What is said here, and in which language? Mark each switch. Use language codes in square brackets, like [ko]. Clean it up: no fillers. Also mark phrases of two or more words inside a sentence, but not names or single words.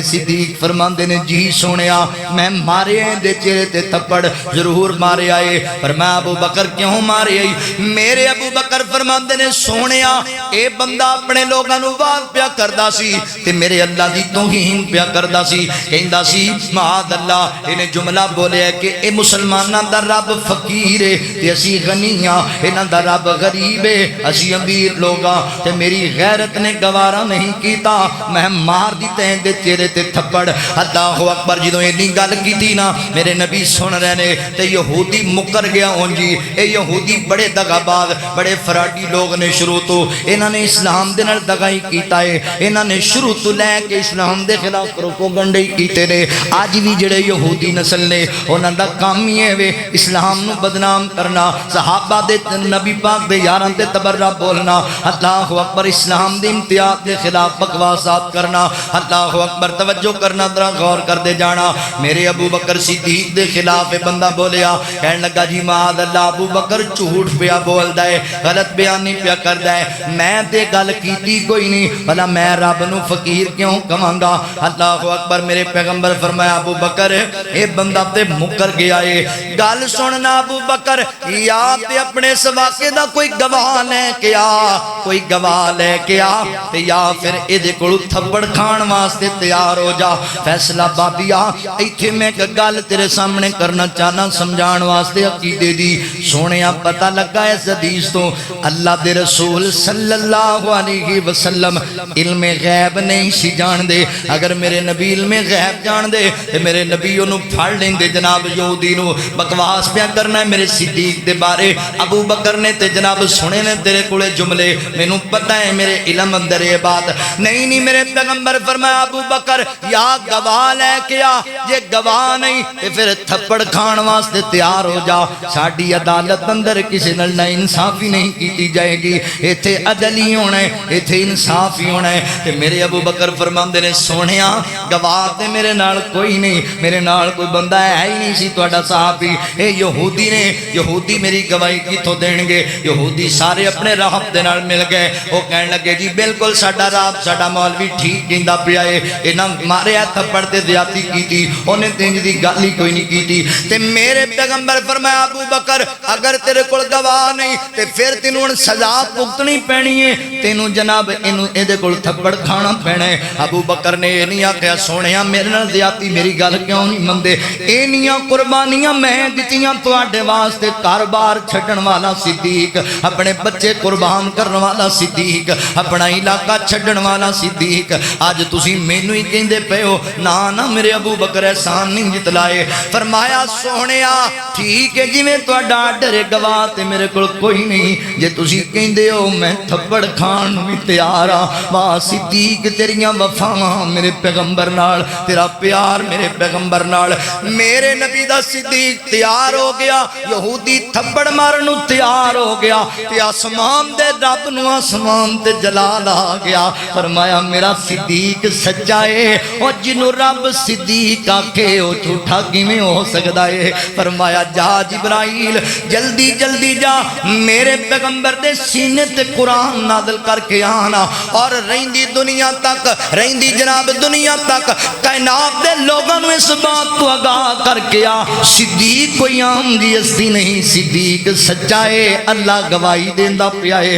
[pa] صدیق فرماندے نے جی سونیا میں مارے دے چہرے تے تھپڑ ضرور مارے آئے فرمایا ابو بکر کیوں مارے آئی میرے ابو بکر فرماندے نے سونیا اے بندہ اپنے لوگاں نو واز پیا کردا سی تے میرے اللہ دی توہین پیا کردا سی کہندا سی [ar] معاذ اللہ [pa] انہیں جملہ بولے ہے کہ اے مسلماناں دا رب فقیر ہے تے اسی غنی ہاں انہاں دا رب غریب ہے اسی امیر لوگاں تے میری غیرت نے گوارا نہیں کیتا میں مار دیتے ہیں دے چہرے تے تھپڑ [ar] اللہ اکبر [pa] جدوں اینی گل کیتی نا میرے نبی سن رہے نے تے یہودی مکر گیا ہون جی اے یہودی بڑے دغاباز بڑے فراڈی لوگ نے شروع تو انہاں نے اسلام دے نال دغائی کیتا ہے انہاں نے شروع تو لے کے اسلام دے خلاف پروپیگنڈے کیتے نے اج بھی جڑے یہودی نسل نے انہاں دا کام ہی ہے وے اسلام نو بدنام کرنا صحابہ دے نبی پاک دے یاراں تے تبرہ بولنا [ar] اللہ اکبر [pa] اسلام دے امتیاز دے خلاف بکواسات کرنا [ar] اللہ اکبر [pa] توجہ کرنا ذرا غور کر دے جانا میرے ابو بکر صدیق دے خلاف بندہ بولیا کہنے لگا جی [ar] معاذ اللہ [pa] ابو بکر جھوٹ پیا بولدا ہے غلط بیانی پیا کردا ہے میں تے گل کیتی کوئی نہیں بھلا میں رب نو فقیر کیوں کہاں گا [ar] اللہ اکبر [pa] میرے پیغمبر فرمایا ابو بکر اے بندہ تے مکر گیا ہے گل سننا ابو بکر یا تے اپنے سواقے دا کوئی گواہ لے کے آ کوئی گواہ لے کے آ تے یا پھر اے دے کول تھپڑ کھان واسطے تیار ہو جا فیصلہ بابیا ایتھے میں ایک گل تیرے سامنے کرنا چاہنا سمجھان واسطے عقیدے دی سونیا پتہ لگا اس حدیث تو اللہ دے رسول [ar] صلی اللہ علیہ وسلم [pa] علم غیب نہیں سی جان دے. اگر میرے نبی علم غیب جان دے تے میرے نبی انہوں پھڑ لیں دے جناب یہودی نو. بکواس پیا کرنا ہے میرے صدیق دے بارے. ابو بکر نے تے جناب سنے نے تیرے کولے جملے, میں نو پتہ ہے میرے علم اندر یہ بات نہیں. میرے پیغمبر فرمایا ابو بکر یا گواہ لے کے آ, جے گواہ نہیں تے پھر تھپڑ کھان واسطے تیار ہو جا. ساڈی عدالت اندر کسی نال نا انصافی نہیں کیتی جائے گی. ایتھے عدل ہی ہونا ہے, ایتھے انصاف ہی ہونا ہے. تے میرے ابو بکر فرماندے نے سونیا گواہ تے میرے نال کوئی نہیں, میرے نال کوئی بندہ ہے ہی نہیں سی تہاڈا صحابی. اے یہودی نے, یہودی میری گواہی کتھوں دین گے؟ یہودی سارے اپنے راہب دے نال مل گئے. وہ کہن لگے جی بالکل ساڈا راہب ساڈا مولوی ٹھیک کہندا پیا ہے, انہاں ماریا تھپڑ تے زیادتی کیتی, اونے تینج دی گل ہی کوئی نہیں کیتی. تے میرے پیغمبر فرمایا ابو بکر اگر تیرے کول گواہ نہیں تے پھر تینوں ہن سزا بھگتنی پینی ہے, تینوں جناب اینوں ایدے کول تھپڑ کھانا پینا ہے. ابو بکر نے یہ نہیں آکھیا سونیا میرے نال زیادتی میری گل کیوں نہیں مندے؟ اینیاں قربانیاں میں دتیاں تواڈے واسطے, کاروبار چھڈن والا صدیق, اپنے بچے قربان کرن والا صدیق, اپنا علاقہ چھڈن والا صدیق. اج تسی مینوں ہی کہندے پئے ہو نا نا میرے ابو بکر احسان نہیں جتلائے. فرمایا سونیا ٹھیک ہے جویں تہاڈا ڈر گواہ تے میرے کول کوئی نہیں, جے تسی کہندے ہو میں تھپڑ کھان نوں تیار ہاں. واہ صدیق تیریاں وفاواں میرے پیغمبر نال, تیرا پیار میرے پیغمبر نال. میرے نبی دا صدیق تیار ہو گیا, یہودی تھپڑ مارن نوں تیار ہو گیا, تے آسمان دے رب نوں آسمان تے جلال آ گیا. فرمایا میرا صدیق سچا ہے, او جنوں رب صدیق آکھے او جھوٹا کیویں ہو سکدا ہے؟ فرمایا جا جبرائیل جلدی جلدی جا میرے پیغمبر دے سینے تے قرآن نازل کر کے آنا, اور رہندی دنیا تک, رہندی جناب دنیا تک کائنات دے [ur] لوگوں نے اس بات کو [pa] آگاہ کر کے آ صدیق کوئی عام دی ہستی نہیں, صدیق سچا ہے, اللہ گواہی دیندا پیا ہے.